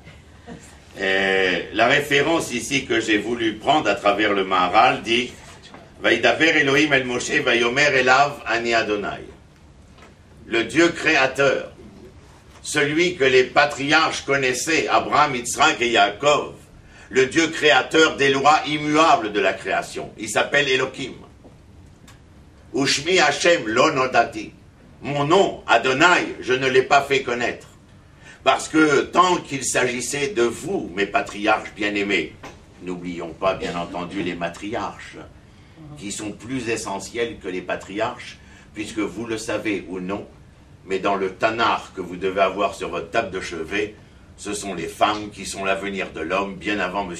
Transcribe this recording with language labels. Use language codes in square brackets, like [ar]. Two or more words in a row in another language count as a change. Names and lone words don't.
[fr] La référence ici que j'ai voulu prendre à travers le Maharal dit « [he] וידבר אלהים אל משה ויאמר אליו אני אדני [fr] » le Dieu créateur, celui que les patriarches connaissaient, Abraham, Yitzhak et Yaakov, le Dieu créateur des lois immuables de la création. Il s'appelle Elohim. [he] ושמי השם לא נודעתי. [fr] Mon nom, Adonai, je ne l'ai pas fait connaître. Parce que tant qu'il s'agissait de vous, mes patriarches bien-aimés, n'oublions pas bien entendu les matriarches, qui sont plus essentiels que les patriarches, puisque vous le savez ou non, mais dans le Tanakh que vous devez avoir sur votre table de chevet, ce sont les femmes qui sont l'avenir de l'homme bien avant M.